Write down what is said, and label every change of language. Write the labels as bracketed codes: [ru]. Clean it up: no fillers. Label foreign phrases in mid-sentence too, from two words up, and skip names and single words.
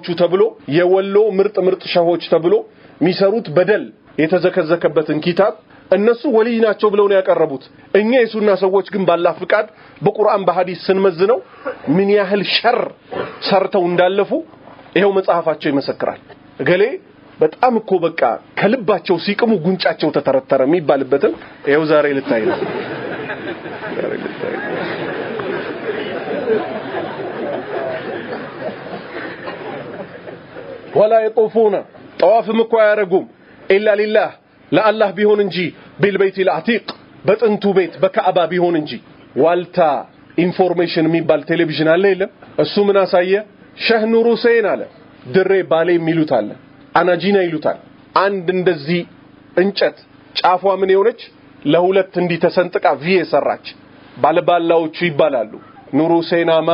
[am] ተብሎ የወሎ ምርጥ ሸሆች ተብሎ ሚሰሩት በደል የተዘከዘከበትን ኪታብ እነሱ ወሊ ናቸው ብለው ነው ያቀረቡት እኛ የሱና ሰዎች ግን ባላህ ፍቃድ በቁርአን በሐዲስ ስንመዝነው ምን ያህል ሸር ሰርተው እንዳለፉ ይሄው መጽሐፋቸው ይመሰክራል ገሌ በጣም እኮ በቃ ከልባቸው ሲቅሙ ጉንጫቸው ተተረተረ የሚባልበትን ይሄው ዛሬ ልታይ ነው [ar] ولا يطوفون طوافم [am] እኮ ያረጉም [ar] إلا لله [am] ለአላህ ቢሆን እንጂ [ar] بالبيت العتيق [am] በጥንቱ ቤት በካዕባ ቢሆን እንጂ ዋልታ ኢንፎርሜሽን የሚባል ቴሌቪዥን አለ የለም እሱ ምን አሳየ ሸህ ኑር ሁሴን አለ ድሬ ባሌ የሚሉት አለ አናጂና ይሉታል አንድ እንደዚህ እንጨት ጫፏ ምን የሆነች ለሁለት እንዲ ተሰንጥቃ ቪ የሰራች ባለባላዎቹ ይባላሉ ኑር ሁሴን